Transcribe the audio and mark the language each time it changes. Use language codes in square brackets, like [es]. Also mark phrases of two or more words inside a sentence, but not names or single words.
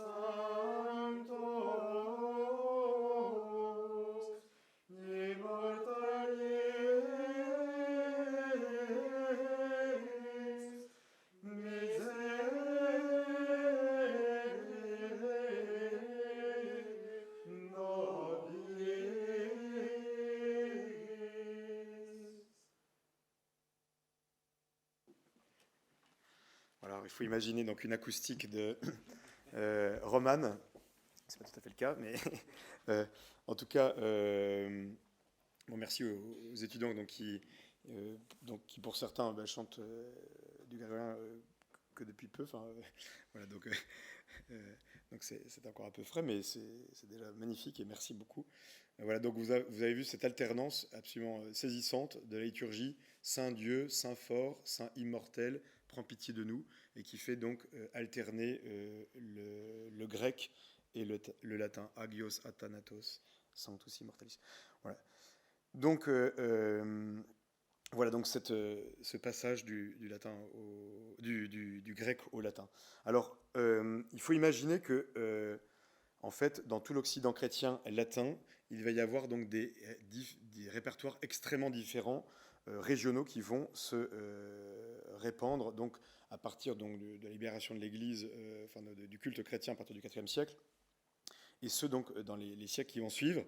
[la] sanctos, immortalis, miserere nobis. [fr] Voilà, il faut imaginer donc une acoustique de romane. C'est pas tout à fait le cas, mais en tout cas, bon, merci aux étudiants qui pour certains chantent du grégorien que depuis peu. Voilà, donc c'est encore un peu frais, mais c'est déjà magnifique et merci beaucoup. Voilà, donc vous avez vu cette alternance absolument saisissante de la liturgie Saint Dieu, Saint fort, Saint immortel, prends pitié de nous, et qui fait donc alterner le grec et le latin, [el] agios athanatos, [la] sanctus immortalis. [fr] Voilà. Donc, voilà donc ce passage du grec au latin. Alors, il faut imaginer que, en fait, dans tout l'Occident chrétien latin, il va y avoir donc des répertoires extrêmement différents, régionaux, qui vont se répandre donc à partir donc de la libération de l'Église, du culte chrétien à partir du IVe siècle, et ce donc dans les siècles qui vont suivre.